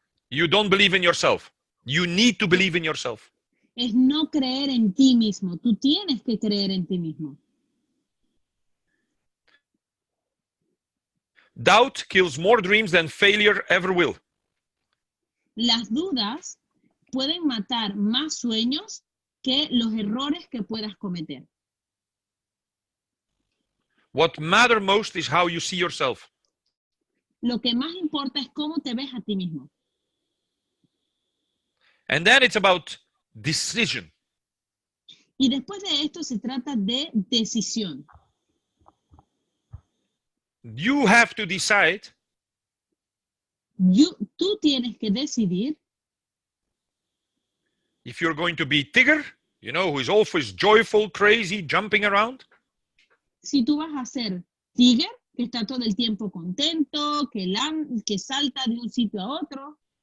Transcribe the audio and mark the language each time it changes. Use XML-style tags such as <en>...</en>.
<en>You don't believe in yourself. You need to believe in yourself.</en> <es>es no creer en ti mismo. Tú tienes que creer en ti mismo.</es> <en>Doubt kills more dreams than failure ever will.</en> <es>Las dudas pueden matar más sueños que los errores que puedas cometer.</es> <en>What matters most is how you see yourself.</en> <es>Lo que más importa es cómo te ves a ti mismo.</es> <en>And then it's about decision.</en> <es>Y después de esto se trata de decisión.</es> <en>You have to decide</en> <es>Tú tienes que decidir</es> <en>if you're going to be Tigger, who is always joyful, crazy, jumping around.</en> <es>si tú vas a ser Tiger, que está todo el tiempo contento, que salta de un sitio a otro.</es>